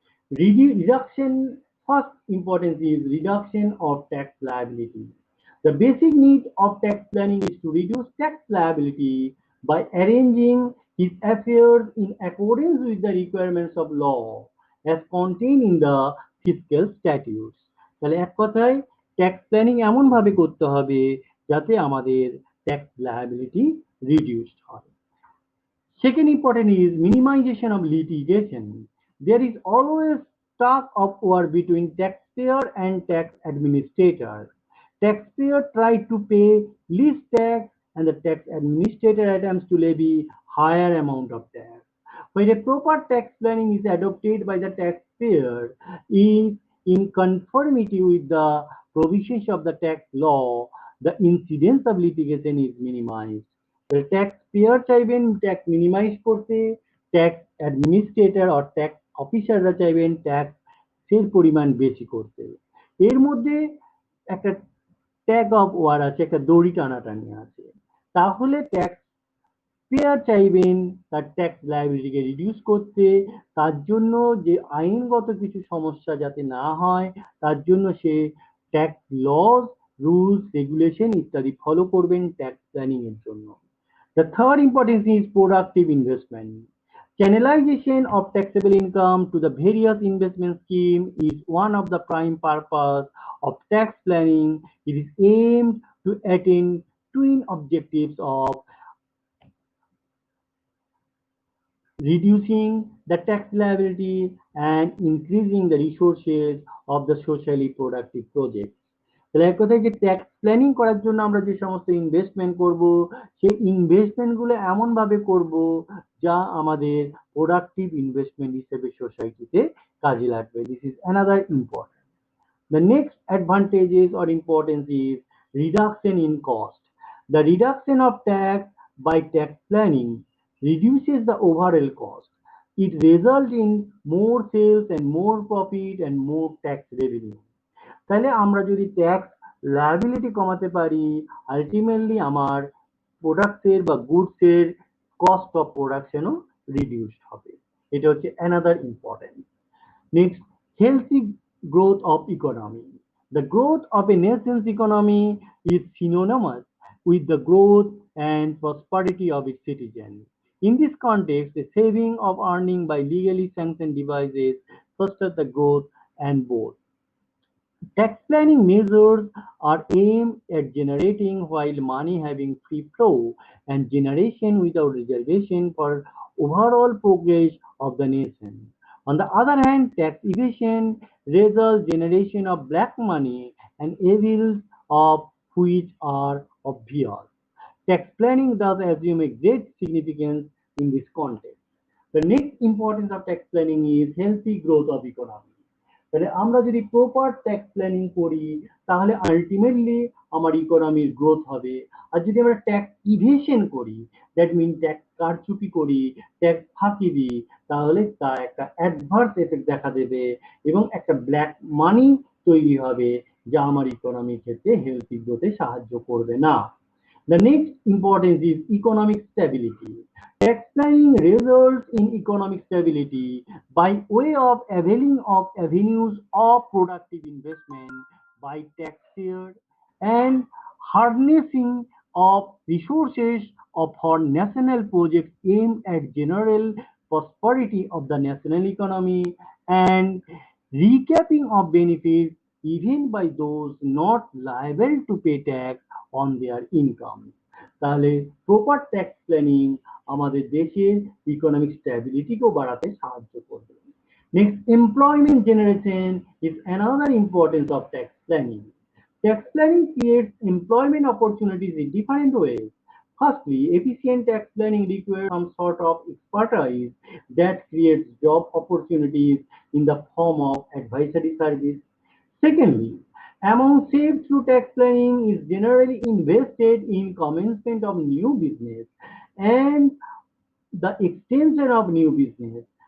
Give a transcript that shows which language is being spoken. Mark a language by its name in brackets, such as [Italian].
[English] Reduction, first importance is reduction of tax liability. The basic need of tax planning is to reduce tax liability by arranging his affairs in accordance with the requirements of law as contained in the fiscal statutes. [Bangla] তাহলে এক কথায় tax planning এমন ভাবে করতে হবে যাতে আমাদের tax liability reduced হয়। [English] Second important is minimization of litigation. There is always tug of war between taxpayer and tax administrator. Taxpayer try to pay least tax and the tax administrator attempts to levy higher amount of tax. When a proper tax planning is adopted by the taxpayer is in conformity with the provisions of the tax law, the incidence of litigation is minimized. [Bangla] Tax payer চাইবেন tax minimise করতে, tax administrator আর tax অফিসাররা চাইবেন ট্যাক্সের পরিমাণ বেশি করতে। এর মধ্যে একটা ট্যাগ অফ ওয়ার আছে, একটা দড়ি টানাটানি আছে। তাহলে ট্যাক্স পেয়ার চাইবেন তার ট্যাক্স লায়াবিলিটিকে রিডিউস করতে, তার জন্য যে আইনগত কিছু সমস্যা যাতে না হয় তার জন্য সে ট্যাক্স লজ, রুলস, রেগুলেশন ইত্যাদি ফলো করবেন ট্যাক্স প্ল্যানিং এর জন্য। [English] The third importance is productive investment. Channelization of taxable income to the various investment schemes is one of the prime purpose of tax planning. It is aimed to attain twin objectives of reducing the tax liability and increasing the resources of the socially productive projects. [Bangla] তাহলে এক কথায় যে tax planning করার জন্য আমরা যে সমস্ত investment করব সেই ইনভেস্টমেন্ট গুলো এমন ভাবে করব যা আমাদের প্রোডাক্টিভ ইনভেস্টমেন্ট হিসেবে সোসাইটিতে কাজে লাগবে। [English] This is another important. The next advantages or importance is reduction in cost. The reduction of tax by tax planning reduces the overall cost. It results in more sales and more profit and more tax revenue. [Bangla] তাহলে আমরা যদি tax liability কমাতে পারি, ultimately আমার প্রোডাক্টের বা গুডসের cost of প্রোডাকশনও reduced হবে। এটা হচ্ছে another important. [English] Next, healthy growth of economy. The growth of a nation's economy is synonymous with the growth and prosperity of its citizens. In this context, the saving of earning by legally sanctioned devices fosters the growth and both. Tax planning measures are aimed at generating while money having free flow and generation without reservation for overall progress of the nation. On the other hand, tax evasion results generation of black money and evils of which are obvious. Tax planning thus assume a great significance in this context. The next importance of tax planning is healthy growth of economy. [Bangla] তাহলে আমরা যদি proper tax planning করি তাহলে ultimately আমার ইকোনমির growth হবে। আর যদি আমরা tax evasion করি, [English] that mean [Bangla] ট্যাক্স কারচুপি করি, ট্যাক্স ফাঁকি দিই, তাহলে তা একটা অ্যাডভার্স এফেক্ট দেখা দেবে এবং একটা ব্ল্যাক মানি তৈরি হবে যা আমার ইকোনমির ক্ষেত্রে হেলথি গ্রোথে সাহায্য করবে না। [English] The next importance is economic stability. Tax planning results in economic stability by way of availing of avenues of productive investment by taxpayers and harnessing of resources of for national projects aimed at general prosperity of the national economy and recapping of benefits even by those not liable to pay tax on their income. [Bangla] তাহলে proper tax planning আমাদের দেশের economic স্ট্যাবিলিটিকেও বাড়াতে সাহায্য করবে। [English] Next, employment generation is another importance of tax planning. Tax planning creates employment opportunities in different ways. Firstly, efficient tax planning requires some sort of expertise that creates job opportunities in the form of advisory service. Secondly, amount saved through tax planning is generally invested in commencement of new business and the extension of new business.